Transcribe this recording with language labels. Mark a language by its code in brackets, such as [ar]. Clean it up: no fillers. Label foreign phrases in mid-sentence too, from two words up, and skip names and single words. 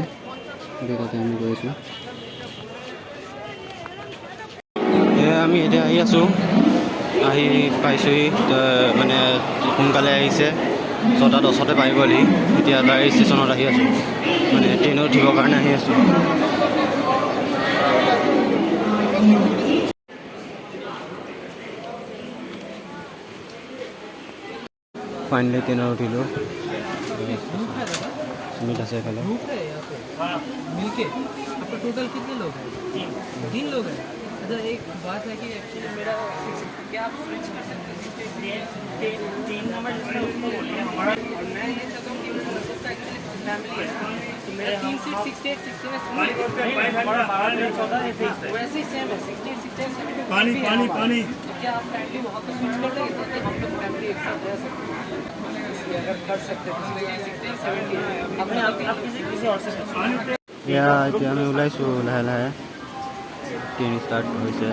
[as] তাতে আমি গৈছোঁ। আমি এতিয়া আহি আছোঁ, আহি পাইছোঁহি। মানে সোনকালে আহিছে, 6:10 পাই গ'লহি। এতিয়া তাৰ ষ্টেচনত আহি আছোঁ, মানে ট্ৰেইনত উঠিবৰ কাৰণে আহি আছোঁ। ফাইনেলি ট্ৰেইন উঠিলো। सुमित আছে এফালে। [hi] मिलके आपका टोटल कितने लोग हैं? 3 लोग हैं। अच्छा, एक बात है कि एक्चुअली मेरा क्या आप स्विच कर सकते हैं? 3 नंबर जिसका उसको बोलिए हमारा, और मैं ये चाहता हूँ कि मेरा एक्चुअली फैमिली है, तो मेरा 3 सीट 68 16 है। हमारा 12 वैसे ही सेम है, 68 16 70। पानी पानी पानी। तो क्या आप काइंडली वहाँ पे स्विच कर देंगे ताकि हम लोग फैमिली एक साथ रह सकते हैं? अगर कर सकते हैं 16 70 अपने आप किसी और से [as] এতিয়া আমি ওলাইছোঁ লাহে লাহে। ট্ৰেইন ষ্টাৰ্ট হৈছে।